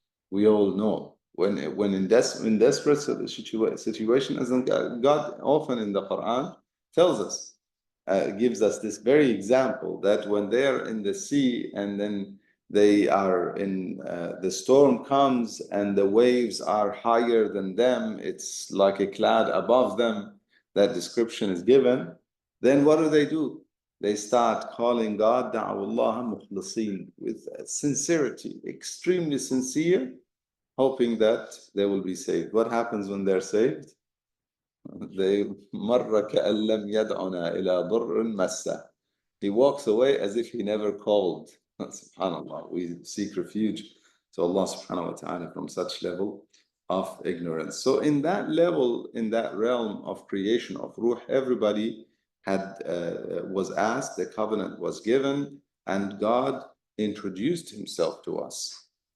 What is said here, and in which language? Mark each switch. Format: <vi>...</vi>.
<en>We all know when in desperate situation, as God often in the Quran tells us, gives us this very example that when they are in the sea and then they are in the storm comes and the waves are higher than them, it's like a cloud above them, that description is given, then what do? They start calling God,</en> <ar>da'awullah mukhlisin,</ar> <en>with sincerity, extremely sincere, hoping that they will be saved. What happens when they're saved?</en> <ar>They مَرَّ كَأَن لَّمْ يَدْعُنَا إِلَى ضُرٍّ مَسَّهُ.</ar> <en>He walks away as if he never called. SubhanAllah, we seek refuge to Allah subhanahu wa ta'ala from such level of ignorance. So in that level, in that realm of creation of ruh, everybody was asked, the covenant was given, and God introduced himself to us.</en>